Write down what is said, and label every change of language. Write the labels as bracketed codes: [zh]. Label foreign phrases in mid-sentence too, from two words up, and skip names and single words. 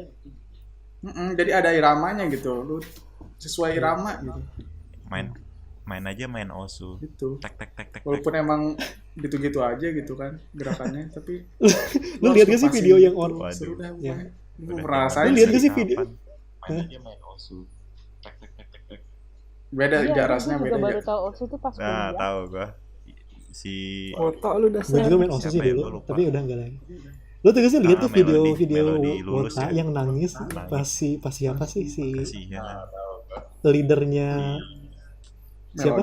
[id] Jadi ada iramanya gitu, lu sesuai irama gitu. Main aja main osu. Gitu. Tek tek tek tek. Walaupun emang gitu-gitu aja gitu kan gerakannya, tapi Lu lihat gak sih video yang Waduh. seru dah Ya. pokoknya. Lu Udah pernah zaman rasain Lu lihat sih? gak sih video? Main aja main osu. Tek tek tek tek tek. Beda Iya, jarasnya gue juga beda. baru tahu Osu tuh pas Nah, kuliah. tahu gua. Si Foto lu udah Gue juga main osis sih Siapa ya? dulu, Gua lupa. tapi udah enggak lagi. Lu tuh sih lihat tuh Melody video lulus Wota ya. yang nangis Nangis. pas siapa sih si kasihan. leadernya siapa?